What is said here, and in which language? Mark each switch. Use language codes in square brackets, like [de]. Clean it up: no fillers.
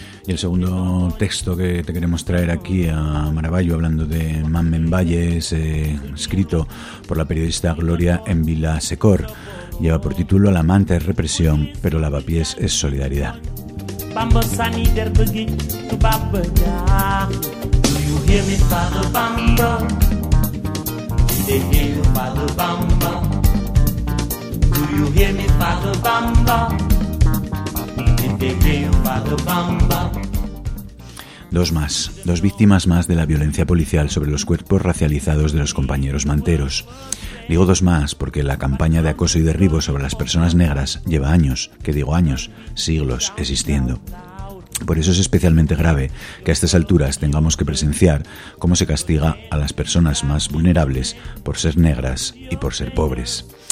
[es] Y el segundo texto que te queremos traer aquí a Maravallo, hablando de Mame Mbaye, es escrito por la periodista Gloria Envila Secor. Lleva por título La manta es represión, pero Lavapiés es solidaridad. Bamba sani der begi tu babba ya. [en] Do you hear me, father Bamba? Do you hear me, father Bamba? Did they hear you, father Bamba? [es] Dos más, dos víctimas más de la violencia policial sobre los cuerpos racializados de los compañeros manteros. Digo dos más porque la campaña de acoso y derribo sobre las personas negras lleva años, que digo años, siglos existiendo. Por eso es especialmente grave que a estas alturas tengamos que presenciar cómo se castiga a las personas más vulnerables por ser negras y por ser pobres.